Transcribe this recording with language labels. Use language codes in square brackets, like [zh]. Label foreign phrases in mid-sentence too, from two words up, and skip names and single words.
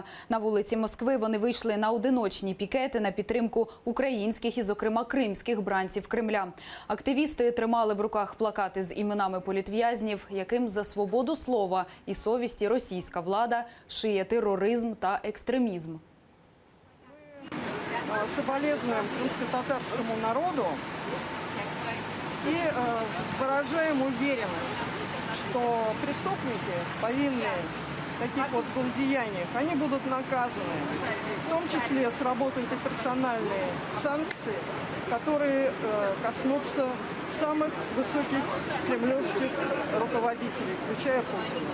[uk] На вулиці Москви вони вийшли на одиночні пікети на підтримку українських і, зокрема, кримських бранців Кремля. Активісти тримали в руках плакати з іменами політв'язнів, яким за свободу слова і совісті російська влада шиє тероризм та екстремізм. [ru] Соболезнуем крымско-татарскому народу и выражаем уверенность, что преступники, повинные в таких вот злодеяниях, они будут наказаны. В том числе сработают и персональные санкции, которые коснутся самых высоких кремлевских руководителей, включая Путина.